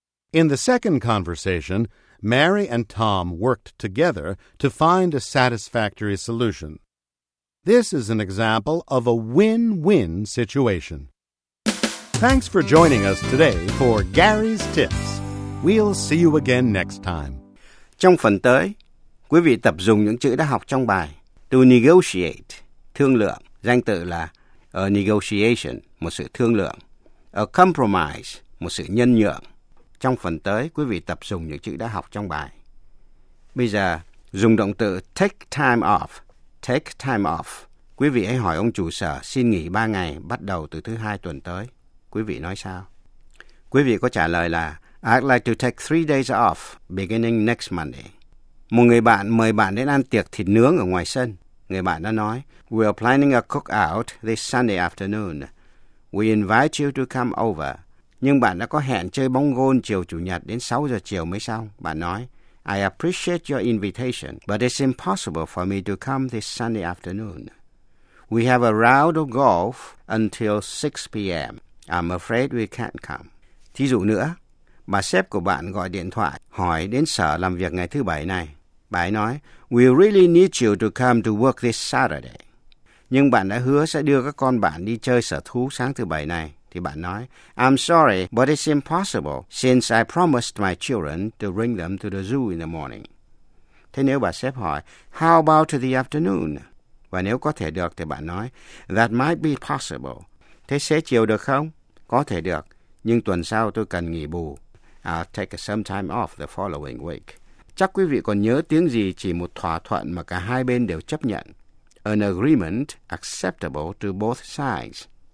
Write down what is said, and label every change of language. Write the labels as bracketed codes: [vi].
[en] In the second conversation, Mary and Tom worked together to find a satisfactory solution. This is an example of a win-win situation. Thanks for joining us today for Gary's Tips. We'll see you again next time. [vi] Trong phần tới, quý vị tập dùng những chữ đã học trong bài to negotiate, thương lượng, danh từ là a negotiation, một sự thương lượng, a compromise, một sự nhân nhượng. Trong phần tới, quý vị tập dùng những chữ đã học trong bài. Bây giờ, dùng động từ take time off. Take time off. Quý vị hãy hỏi ông chủ sở xin nghỉ 3 ngày bắt đầu từ thứ 2 tuần tới. Quý vị nói sao? Quý vị có trả lời là [en] I'd like to take 3 days off beginning next Monday. [vi] Một người bạn mời bạn đến ăn tiệc thịt nướng ở ngoài sân. Người bạn đã nói [en] We're planning a cookout this Sunday afternoon. We invite you to come over. [vi] Nhưng bạn đã có hẹn chơi bóng gôn chiều Chủ nhật đến 6 giờ chiều mới xong. Bạn nói, [en] I appreciate your invitation, but it's impossible for me to come this Sunday afternoon. We have a round of golf until 6 p.m. I'm afraid we can't come. [vi] Thí dụ nữa, bà sếp của bạn gọi điện thoại hỏi đến sở làm việc ngày thứ bảy này. Bà ấy nói, [en] we really need you to come to work this Saturday. [vi] Nhưng bạn đã hứa sẽ đưa các con bạn đi chơi sở thú sáng thứ bảy này. Thì bạn nói, [en] I'm sorry, but it's impossible since I promised my children to bring them to the zoo in the morning. [vi] Thế nếu bà sếp hỏi, [en] how about the afternoon? [vi] Và nếu có thể được thì bạn nói, [en] that might be possible. [vi] Thế xế chiều được không? Có thể được, nhưng tuần sau tôi cần nghỉ bù. [en] I'll take some time off the following week. [vi] Chắc quý vị còn nhớ tiếng gì chỉ một thỏa thuận mà cả hai bên đều chấp nhận. [en] An agreement acceptable to both sides.